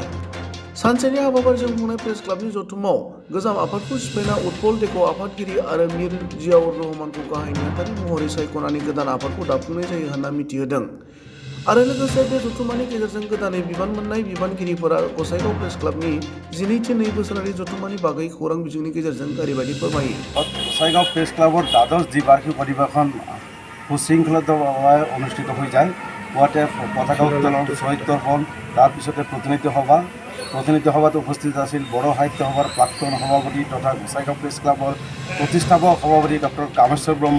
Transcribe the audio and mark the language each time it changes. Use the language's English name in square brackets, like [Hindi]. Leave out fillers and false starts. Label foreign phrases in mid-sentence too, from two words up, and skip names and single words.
[Bodo] सानसेनि हाबाफारिजों खुंनाय प्रेस क्लाबनि जथुम्मायाव गोजाम आफादखौ सिफायना उत्पल देख' आफादगिरि आरो मिर जियाउर रहमानखौ गाहाय नेहाथारि महरै सायख'नानै गोदान आफादखौ दाफुंनाय जायो होनना मिथिहोदों। आरो लोगोसे बे जथुम्मानि गेजेरजों गोदानै बिबान मोननाय बिबानगिरिफोरा गसाइगाव प्रेस क्लाबनि 12 बोसोरारि जथुम्मानि बागै खौरां बिजोंनि गेजेरजों ओरैबायदि फोरमायो। [Assamese] गसाइगाव প্রেস ক্লাবৰ দ্বাদশ দ্বিবাৰ্ষিক অধিৱেশন সুশৃংখলিতভাৱে অনুষ্ঠিত হৈ যায়। পুৱাতে পতাকা উত্তোলন, শহীদ তৰ্পণ, তাৰপিছতে প্ৰতিনিধি সভাত উপস্থিত আছিল বড়ো সাহিত্য সভাৰ প্ৰাক্তন সভাপতি তথা গসাইগাঁও প্ৰেছ ক্লাবৰ প্ৰতিষ্ঠাপক সভাপতি ডক্টৰ কামেশ্বৰ ব্ৰহ্ম।